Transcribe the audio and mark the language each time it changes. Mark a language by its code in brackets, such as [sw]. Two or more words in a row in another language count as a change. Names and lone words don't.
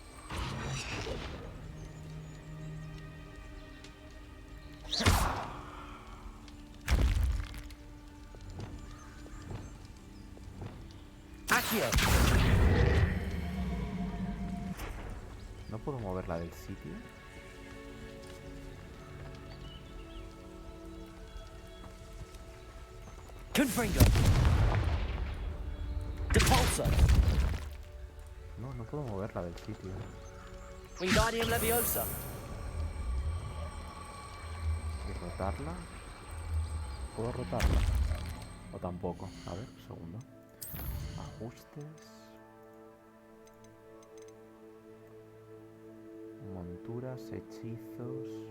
[es] Acei. ¿No puedo moverla del sitio? Confringo. Depulsor. No, no puedo moverla del sitio. Wingardium Leviosa. ¿Y rotarla? ¿Puedo rotarla? O tampoco. A ver, un segundo. Ajustes. Monturas, hechizos.